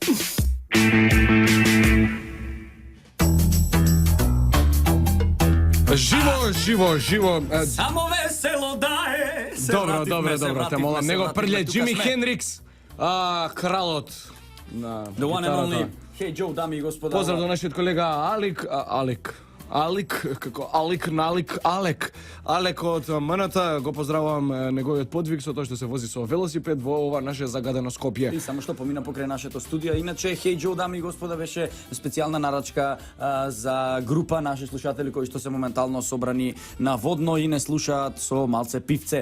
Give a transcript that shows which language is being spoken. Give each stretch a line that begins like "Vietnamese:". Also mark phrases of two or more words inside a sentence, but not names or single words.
Macedonian: Живо. Само весело да е. Добро, те молам, него прље Џими Хендрикс, кралот на
English: The one and only.
Macedonian: гитарата. Hey Joe, дами и господа. Поздрав до нашиот колега Алек од МНТ, го поздравувам неговиот подвиг со тоа што се вози со велосипед во ова наше загадено Скопје. И само што помина покрај нашето студио. Иначе, Hey Joe, дами и господа, беше специјална нарачка за група наши слушатели кои што се моментално собрани на водно и не слушаат со малце пивце.